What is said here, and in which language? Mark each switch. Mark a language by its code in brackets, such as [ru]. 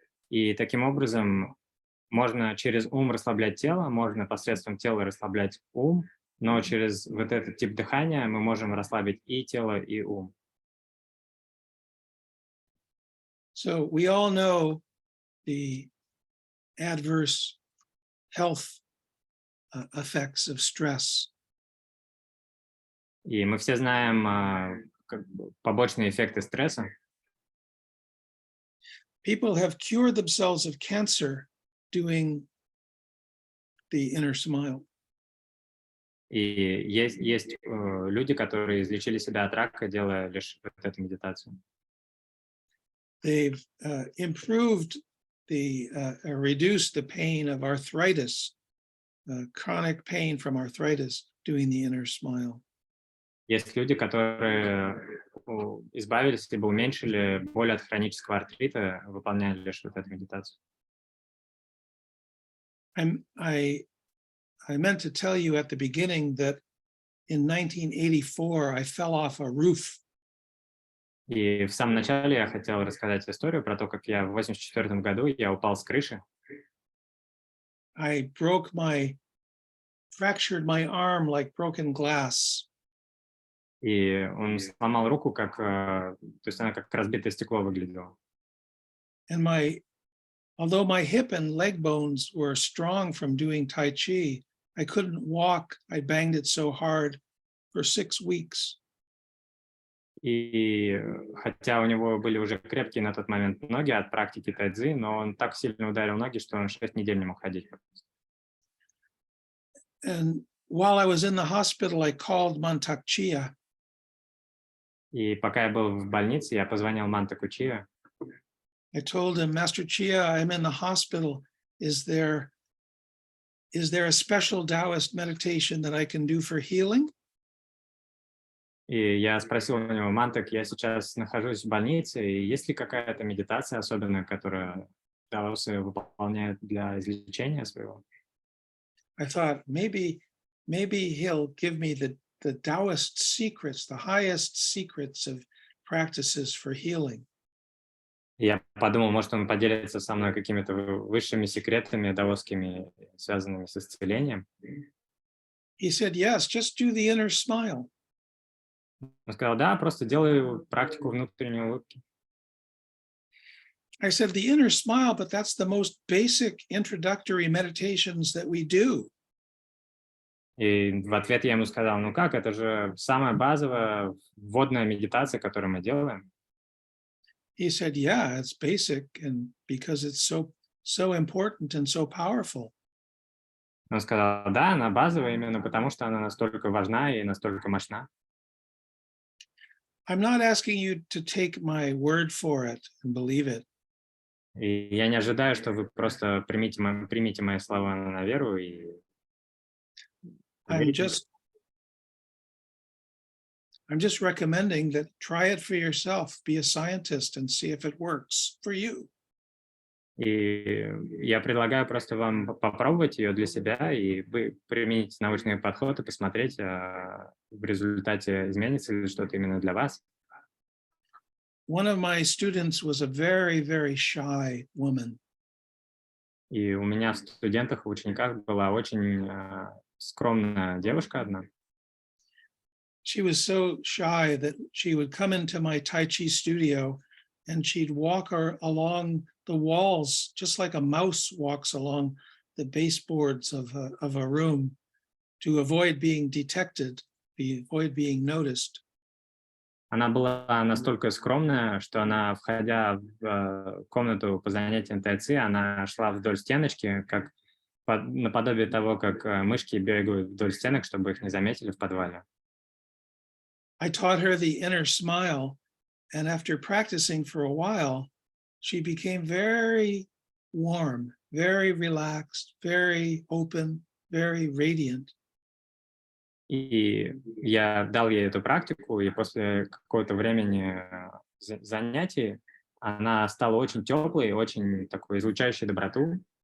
[ru] И таким образом можно через ум расслаблять тело, можно посредством тела расслаблять ум, но через вот этот тип дыхания мы можем расслабить и тело, и ум. [en] So we all know the adverse health effects of stress. [ru] И мы все знаем побочные эффекты стресса. [en] People have cured themselves of cancer doing the inner smile. [ru] И есть люди, которые излечили себя от рака, делая лишь вот эту медитацию. [en] They've improved reduced the pain of arthritis, chronic pain from arthritis, doing the inner smile. [ru] Есть люди, которые избавились либо уменьшили боль от хронического артрита, выполняя лишь вот эту медитацию. [en] I meant to tell you at the beginning that in 1984 I fell off a roof. [ru] И в самом начале я хотел рассказать историю про то, как я в 1984 году я упал с крыши. [en] I fractured my arm like broken glass. [ru] И он сломал руку, то есть она как разбитое стекло выглядела. [en] And although my hip and leg bones were strong from doing Tai Chi, I couldn't walk. I banged it so hard for 6 weeks. [ru] И хотя у него были уже крепкие на тот момент ноги от практики тайцзи, но он так сильно ударил ноги, что он 6 недель не мог ходить. [en] And while I was in the hospital, I called Mantak Chia. [ru] И пока я был в больнице, я позвонил Мантаку Чиа. [en] I told him, Master Chia, I'm in the hospital. Is there a special Taoist meditation that I can do for healing? [ru] И я спросил у него: Мантак, я сейчас нахожусь в больнице, и есть ли какая-то медитация особенная, которую даосы выполняют для излечения своего? [en] I thought maybe he'll give me the Taoist secrets, the highest secrets of practices for healing. [ru] Я подумал, может, он поделится со мной какими-то высшими секретами даосскими, связанными с исцелением. [en] He said, yes, just do the inner smile. [ru] Он сказал, да, просто делай практику внутренней улыбки. [en] I said, the inner smile, but that's the most basic introductory meditations that we do. [ru] И в ответ я ему сказал, ну как, это же самая базовая вводная медитация, которую мы делаем. [en] He said, yeah, it's basic, and because it's so important and so powerful. [ru] Он сказал, да, она базовая именно потому, что она настолько важна и настолько мощна. [en] I'm not asking you to take my word for it and believe it. [ru] И я не ожидаю, что вы просто примите мои слова на веру и [en] I'm [ru] поверите. [en] just recommending that try it for yourself, be a scientist and see if it works for you. [ru] И я предлагаю просто вам попробовать ее для себя, и вы примените научный подход и посмотреть, в результате изменится ли что-то именно для вас. [en] One of my students was a very, very shy woman. [ru] И у меня в студентах, в учениках была очень скромная девушка одна. [en] She was so shy that she would come into my Tai Chi studio and she'd walk along the walls just like a mouse walks along the baseboards of a room to avoid being detected, avoid being noticed. [ru] Она была настолько скромная, что она, входя в комнату по занятиям тайци, она шла вдоль стеночки, как наподобие того, как мышки бегают вдоль стенок, чтобы их не заметили в подвале. [en] I taught her the inner smile, and after practicing for a while, she became very warm, very relaxed, very open, very radiant. [ru] И я дал ей эту практику, и после какого-то времени занятий она стала очень теплой, очень такой излучающей доброту.